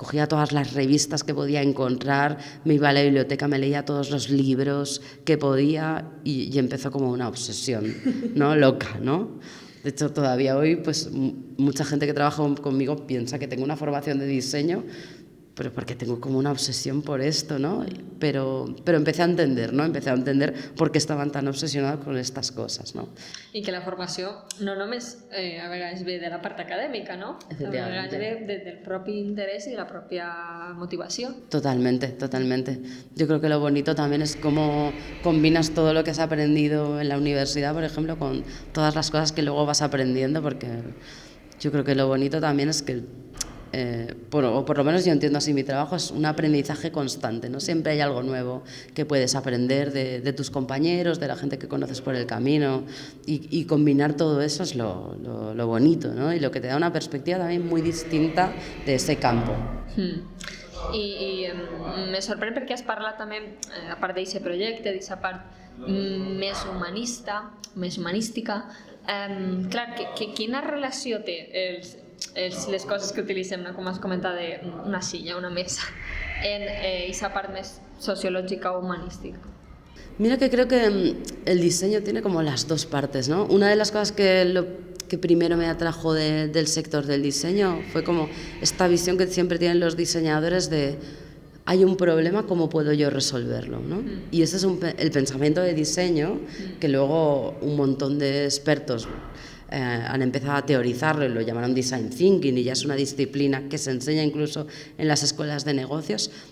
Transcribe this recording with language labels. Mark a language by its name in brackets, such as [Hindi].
[Spanish] Cogía todas las revistas que podía encontrar, me iba a la biblioteca, me leía todos los libros que podía y empezó como una obsesión, ¿no? Loca, ¿no? De hecho, todavía hoy, pues mucha gente que trabaja conmigo piensa que tengo una formación de diseño, pero porque tengo como una obsesión por esto, ¿no? Pero empecé a entender, ¿no? Empecé a entender por qué estaban tan obsesionados con estas cosas, ¿no? [Catalan] I que la formació no només a vegades ve de la part acadèmica, no? A vegades ve del propi interès i de la pròpia motivació. [Spanish] Totalmente, totalmente. Yo creo que lo bonito también es cómo combinas todo lo que has aprendido en la universidad, por ejemplo, con todas las cosas que luego vas aprendiendo, porque yo creo que lo bonito también es que o por lo menos yo entiendo así mi trabajo, es un aprendizaje constante, ¿no? Siempre hay algo nuevo que puedes aprender de tus compañeros, de la gente que conoces por el camino, y combinar todo eso es lo bonito, ¿no? Y lo que te da una perspectiva también muy distinta de ese campo. [Catalan] I me sorprèn perquè has parlat també, a part d'aquest projecte, d'aquesta part més humanista, més humanística. Clar, quina relació té les coses que utilitzem, com has comentat, una silla, una mesa, en aquesta part més sociològica o humanística? [Spanish] Mira que creo que el diseño tiene como las dos partes, ¿no? Una de las cosas que primero me atrajo del sector del diseño fue como esta visión que siempre tienen los diseñadores de hay un problema, ¿cómo puedo yo resolverlo? ¿No? Y ese es el pensamiento de diseño que luego un montón de expertos han empezado a teorizarlo y lo llamaron design thinking, y ya es una disciplina que se enseña incluso en las escuelas de negocios.